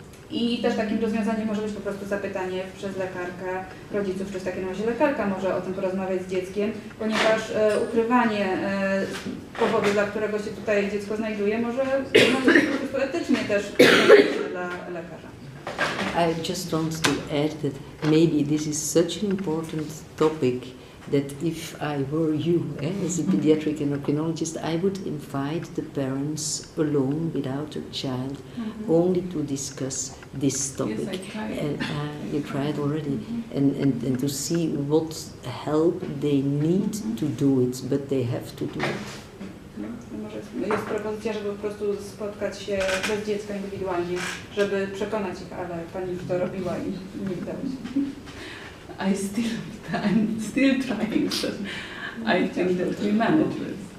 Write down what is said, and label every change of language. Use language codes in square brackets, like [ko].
[pl] I też takim rozwiązaniem może być po prostu zapytanie przez lekarkę rodziców, czy w takim razie lekarka może o tym porozmawiać z dzieckiem, ponieważ ukrywanie powodu, dla którego się tutaj dziecko znajduje, może być po prostu etycznie też dla lekarza. [en] I just want to add that maybe this is such an important topic that if I were you, as a pediatric endocrinologist, I would invite the parents alone without a child, only to discuss this topic. Yes, I tried. And you tried already, and to see what help they need to do it, but they have to do it. [pl] Może jest propozycja, żeby po prostu spotkać się bez dziecka indywidualnie, żeby przekonać ich, ale pani już to robiła i nie udało się. [en] I'm still trying, so I think that we manage this.